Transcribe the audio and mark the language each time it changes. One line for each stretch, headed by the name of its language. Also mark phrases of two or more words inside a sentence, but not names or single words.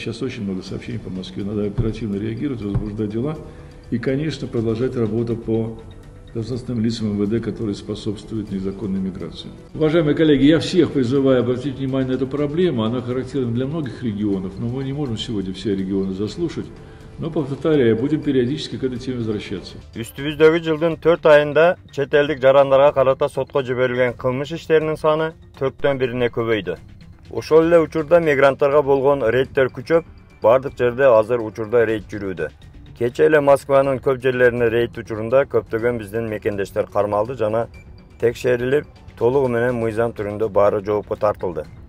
Russian: Сейчас очень много сообщений по Москве. Надо оперативно реагировать, возбуждать дела и, конечно, продолжать работу по должностным лицам МВД, которые способствуют незаконной миграции. Уважаемые коллеги, я всех призываю обратить внимание на эту проблему. Она характерна для многих регионов, но мы не можем сегодня все регионы заслушать. Но, повторяю, будем периодически к этой теме возвращаться.
Kyrgyz: Үстүбүздөгү жылдын 4 айында чет элдик жарандарга карата сотко жиберилген кылмыш иштеринин саны 4төн 1-ине көбөйдү. Ошол эле учурда мигранттарга болгон рейдтер күчөп, бардык жерде азыр учурда рейд жүрүүдө. Кече эле Москванын көп жерлерине рейд учурунда көптөгөн биздин мекендештер кармалды жана текшерилип, толугу менен мыйзам түрүндө баары жоопко тартылды.